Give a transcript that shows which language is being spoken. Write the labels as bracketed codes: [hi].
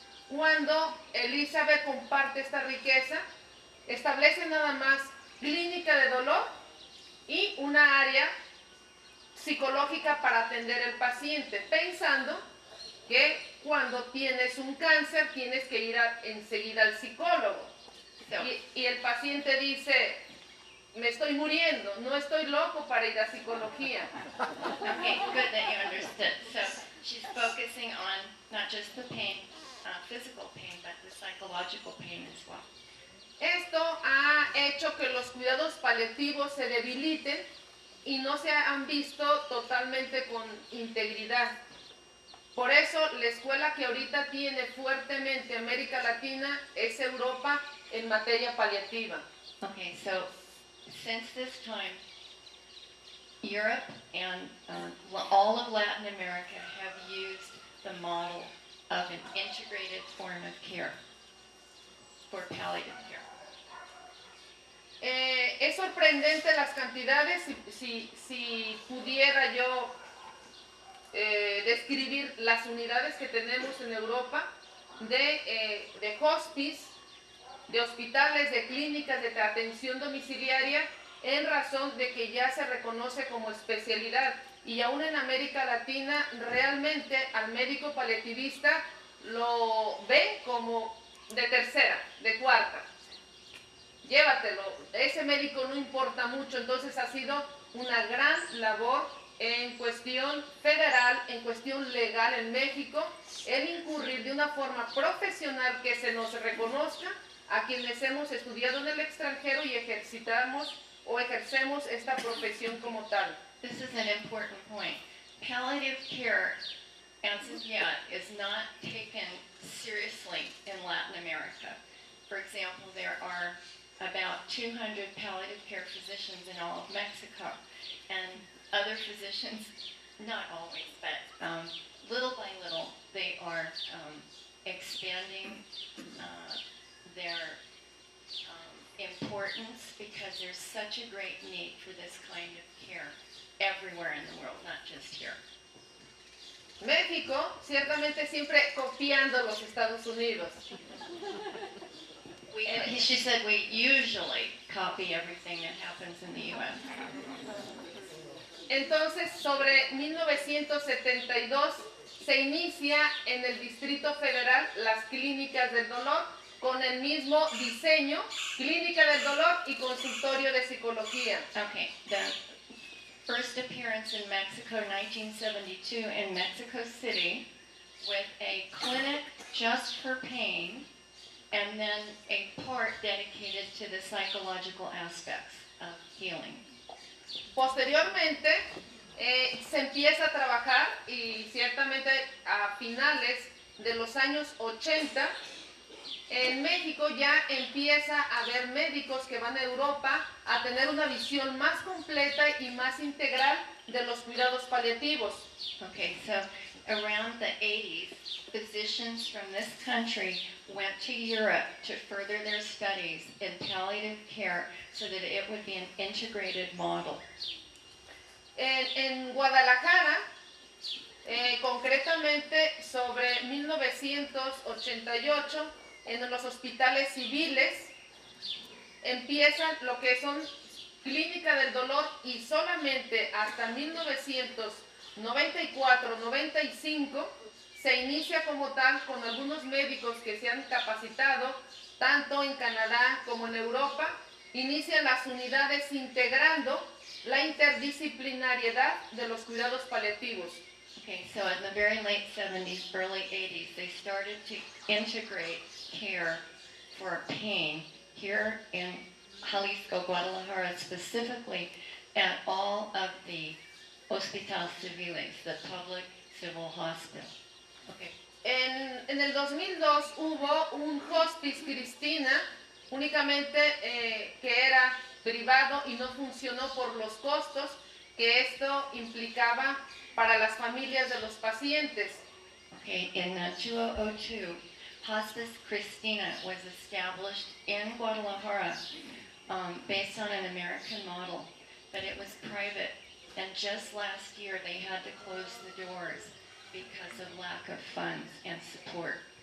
[es] Cuando Elizabeth comparte esta riqueza, establece nada más clínica de dolor y una área psicológica para atender al paciente, pensando que cuando tienes un cáncer tienes que ir enseguida al psicólogo. Y el paciente dice, me estoy muriendo, no estoy loco para ir a psicología. [en] Okay, good that you understood. So she's focusing on not just the pain, physical pain, but the psychological pain as well. [es] Esto ha hecho que los cuidados paliativos se debiliten y no se han visto totalmente con integridad. Por eso la escuela que ahorita tiene fuertemente América Latina es Europa en materia paliativa. [en] Okay, so since this time, Europe and all of Latin America have used the model of an integrated form of care for palliative care. [es] Es sorprendente las cantidades, si pudiera yo describir las unidades que tenemos en Europa de hospice, de hospitales, de clínicas, de atención domiciliaria, en razón de que ya se reconoce como especialidad. Y aún en América Latina, realmente al médico paliativista lo ven como de tercera, de cuarta. Llévatelo, ese médico no importa mucho. Entonces ha sido una gran labor en cuestión federal, en cuestión legal en México, el incurrir de una forma profesional que se nos reconozca a quienes hemos estudiado en el extranjero y ejercitamos o ejercemos esta profesión como tal. [en] This is an important point. Palliative care, answers yeah, is not taken seriously in Latin America. For example, there are about 200 palliative care physicians in all of Mexico, and other physicians, not always, but little by little, they are expanding their importance because there's such a great need for this kind of care everywhere in the world, not just here. [es] México, ciertamente siempre copiando los Estados Unidos. [en] She said we usually copy everything that happens in the U.S. [es] Entonces, sobre 1972 se inicia en el Distrito Federal las clínicas del dolor con el mismo diseño, clínica del dolor y consultorio de psicología. [en] Okay, the first appearance in Mexico, 1972, in Mexico City, with a clinic just for pain, and then a part dedicated to the psychological aspects of healing. [es] Posteriormente se empieza a trabajar y ciertamente a finales de los años 80 en México ya empieza a haber médicos que van a Europa a tener una visión más completa y más integral de los cuidados paliativos. [en] Okay, so around the 80s, physicians from this country went to Europe to further their studies in palliative care so that it would be an integrated model. [es] En Guadalajara, concretamente sobre 1988, en los hospitales civiles empiezan lo que son clínica del dolor y solamente hasta 1994-95 se inicia como tal con algunos médicos que se han capacitado tanto en Canadá como en Europa, inician las unidades integrando la interdisciplinariedad de los cuidados paliativos. [en] Okay, so in the very late 70s, early 80s, they started to integrate care for pain here in Jalisco, Guadalajara specifically, at all of the [es] hospitales civiles, [en] the public civil hospital. Okay. [es] En el 2002 hubo un Hospice Cristina, únicamente que era privado y no funcionó por los costos que esto implicaba para las familias de los pacientes. [en] Okay, in 2002, Hospice Cristina was established in Guadalajara based on an American model, but it was private. And just last year, they had to close the doors because of lack of funds and support.